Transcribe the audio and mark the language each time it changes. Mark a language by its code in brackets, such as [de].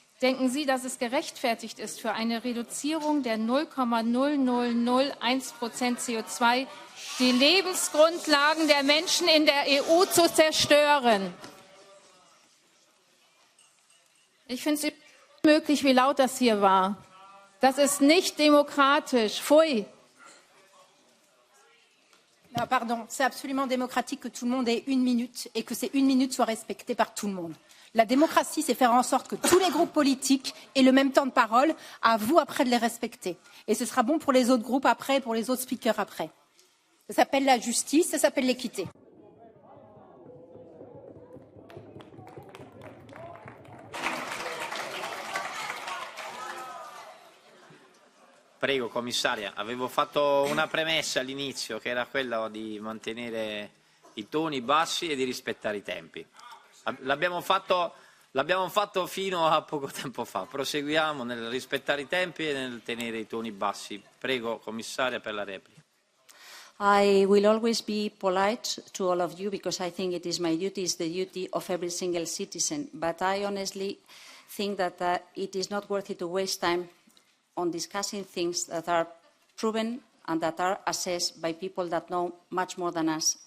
[de] Denken Sie, dass es gerechtfertigt ist, für eine Reduzierung der 0,0001% CO2 die Lebensgrundlagen der Menschen in der EU zu zerstören? Ich finde es unmöglich, wie laut das hier war. Das ist nicht demokratisch. Pfui. [fr] Non, pardon, c'est absolument démocratique que tout le monde ait 1 minute et que ces 1 minute soient respectées par tout le monde. La démocratie, c'est faire en sorte que tous les groupes politiques aient le même temps de parole, à vous après de les respecter. Et ce sera bon pour les autres groupes après, pour les autres speakers après. Ça s'appelle la justice, ça s'appelle l'équité. [it] Prego, commissaria, avevo fatto una premessa all'inizio che era quella di mantenere i toni bassi e di rispettare i tempi. L'abbiamo fatto fino a poco tempo fa. Proseguiamo nel rispettare i tempi e nel tenere i toni bassi. Prego, commissaria, per la replica. [en] I will always be polite to all of you because I think it is my duty, it's the duty of every single citizen. But I honestly think that it is not worth it to waste time on discussing things that are proven and that are assessed by people that know much more than us.